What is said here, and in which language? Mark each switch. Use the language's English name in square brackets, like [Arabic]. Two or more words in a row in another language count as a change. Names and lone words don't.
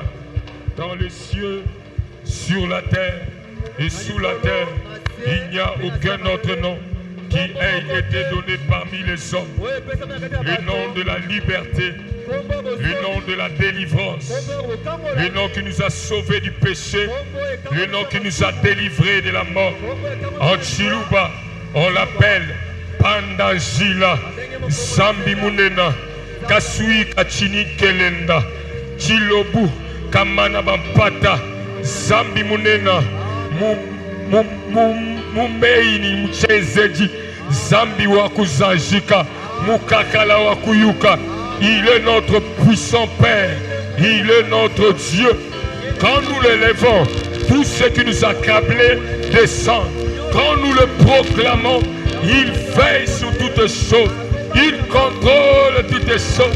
[French] Dans les cieux, sur la terre et sous la terre, il n'y a aucun autre nom qui ait été donné parmi les hommes. Le nom de la liberté, le nom de la délivrance, le nom qui nous a sauvés du péché, le nom qui nous a délivrés de la mort. En Chiluba, on l'appelle Pandajila, Zambi Munena, Kasui Kachini Kelenda, Chilobu. Kamana Bampata, Zambi Munena, Mumeini Mchezeji, Zambi Wakuzajika, Mukakala Wakuyuka. Il est notre puissant Père, il est notre Dieu. Quand nous l'élevons, tout ce qui nous a accablés descend. Quand nous le proclamons, il veille sur toutes choses, il contrôle toutes choses.